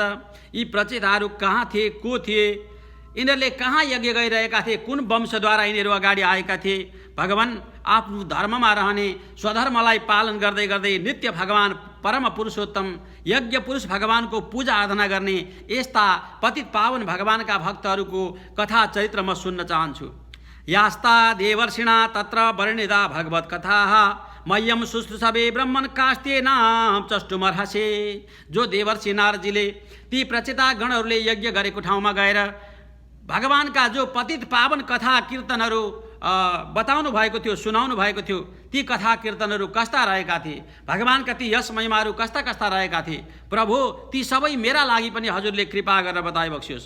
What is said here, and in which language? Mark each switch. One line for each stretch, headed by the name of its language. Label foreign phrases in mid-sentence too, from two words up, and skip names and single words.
Nepali: यी प्रचेताहरू कहाँ थिए, को थिए, यिनीहरूले कहाँ यज्ञ गरिरहेका थिए, कुन वंशद्वारा यिनीहरू अगाडि आएका थिए? भगवान आफ्नो धर्ममा रहने, स्वधर्मलाई पालन गर्दै गर्दै नित्य भगवान परम पुरुषोत्तम यज्ञ पुरुष भगवानको पूजा आराधना गर्ने यस्ता पतित पावन भगवानका भक्तहरूको कथा चरित्र म सुन्न चाहन्छु।
Sanskrit: यास्ता देवर्षिणा तत्र वर्णिता भगवत कथा मह्यम शुश्रूषवे ब्रह्मण कास्ते नाम चष्टुमर्हसे।
Nepali: जो देवर्षि नारदजीले ती प्रचेता गणहरूले यज्ञ गरेको ठाउँमा गएर भगवानका जो पतित पावन कथा कीर्तनहरू बताउनु भएको थियो, सुनाउनु भएको थियो, ती कथा कीर्तनहरू कस्ता रहेका थिए, भगवानका ती यस महिमाहरू कस्ता कस्ता रहेका थिए, प्रभु ती सबै मेरा लागि पनि हजुरले कृपा गरेर बताइ बक्सियोस्।